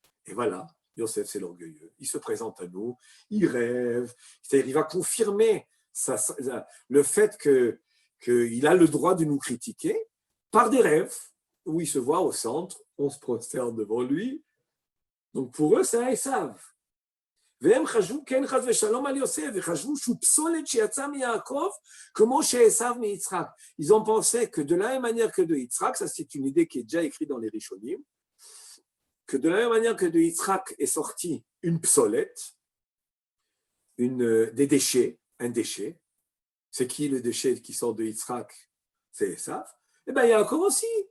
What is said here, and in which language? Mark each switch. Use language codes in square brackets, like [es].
[fr] Et voilà, Yosef, c'est l'orgueilleux. Il se présente à nous, il rêve, c'est-à-dire il va confirmer le fait qu'il a le droit de nous critiquer par des rêves où il se voit au centre, on se prosterne devant lui. Donc pour eux, c'est un Esav. [he] והם חשבו כן חס ושלום על יוסף, וחשבו שהוא פסולת שיצא מיעקב, כמו שעשו מיצחק. [fr] Ils ont pensé que de la même manière que de Yitzhak, ça c'est une idée qui est déjà écrite dans les Rishonim, que de la même manière que de Yitzhak est sorti une psolette, des déchets, un déchet. C'est qui le déchet qui sort de Yitzhak? C'est Esav. Et bien Yaakov aussi.